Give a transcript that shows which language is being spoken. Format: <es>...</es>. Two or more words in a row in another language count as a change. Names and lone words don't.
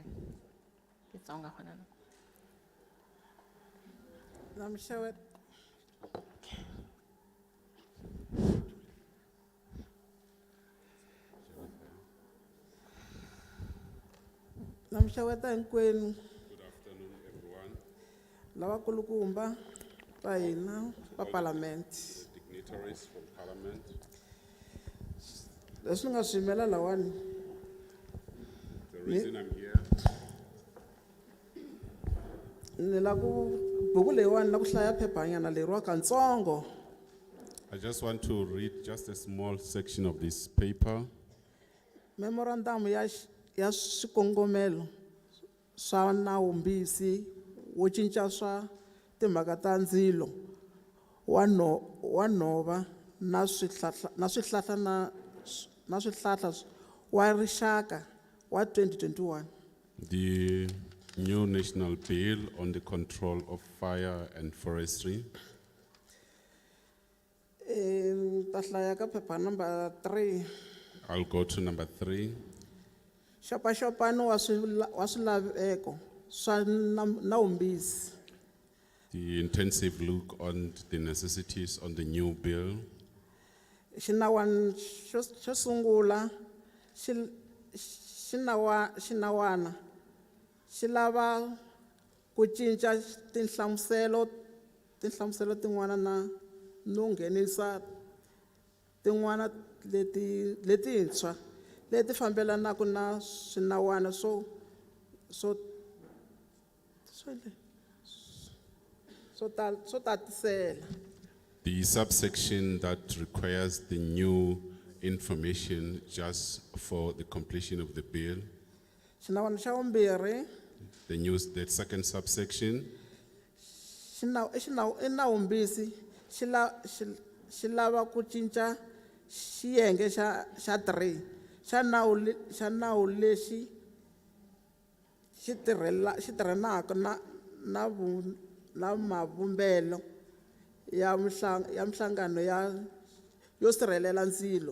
<ts>Ke tsonga gona no. Namshawet. Namshaweta hinkwenu.</ts> <en>Good afternoon, everyone.</en> <ts>Lava kulukumba va hina va parliament.</ts> <en>Dignitaries from Parliament.</en> <ts>Leswi nga swimela lawani.</ts> <en>The reason I'm here,</en> <ts>Ni la ku buku leyiwani la ku hlaya phephanyana leriwa kantsongo.</ts> <en>I just want to read just a small section of this paper.</en> <ts>Memorandum ya swikongomelo swa nawumbisi wo cinca swa timhaka ta ndzilo wa nhova na swihlahla wa rixaka wa 2021.</ts> <en>The new national bill on the control of fire and forestry.</en> <ts>Ta hlaya ka phepha number 3.</ts> <en>I'll go to number 3.</en> <ts>Xopaxopano wa swilaveko swa nawumbisi.</ts> <en>The intensive look on the necessities on the new bill.</en> <ts>Xinawana xo sungula xinawana xi lava ku cinca tinhlamuselo tin'wana no nghenisa tin'wana letintshwa leti fambelanaka na swinawana swo tatisela.</ts> <en>The subsection that requires the new information just for the completion of the bill.</en> <ts>Xinawana xa vumbirhi</ts> <en>The second subsection,</en> <ts>nawumbisi xi lava ku cinca xiyenge xa 3 xa nawu lexi xi tirhanaka na mavumbelo ya mihlangano yo sirhelela ndzilo.</ts>